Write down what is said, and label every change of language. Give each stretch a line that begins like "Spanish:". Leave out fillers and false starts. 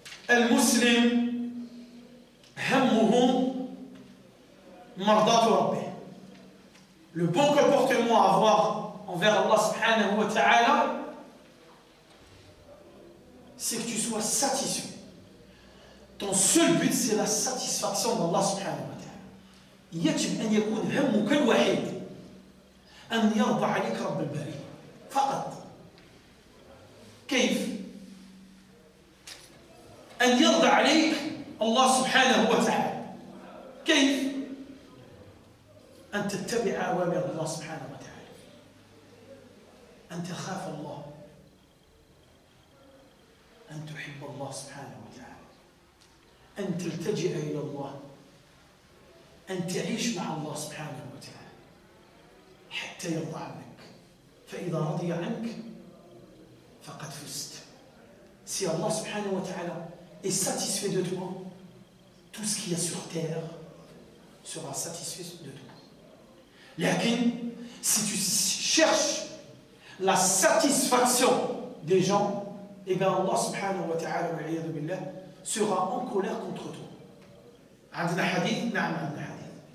Arabic: المسلم همه مرضاة ربه.
French: Le bon comportement à avoir envers Allah subhanahu wa ta'ala, c'est que tu sois satisfait. Ton seul but, c'est la satisfaction d'Allah subhanahu wa ta'ala.
Arabic: يجب أن يكون همك الوحيد أن يرضى عليك رب البرية فقط. كيف؟ أن يرضى عليك الله سبحانه وتعالى. كيف؟ أن تتبع أوامر الله سبحانه وتعالى، أن تخاف الله، أن تحب الله سبحانه وتعالى، أن تلتجئ إلى الله، أن تعيش مع الله سبحانه وتعالى حتى يرضى عنك. فإذا رضي عنك فقد فزت.
French: Si Allah subhanahu wa ta'ala est satisfait de toi, tout ce qu'il y a sur terre sera satisfait de toi. Lakin, si tu cherches la satisfaction des gens, eh bien Allah subhanahu wa ta'ala sera en colère contre toi.
Arabic: عندنا حديث؟ نعم عندنا حديث.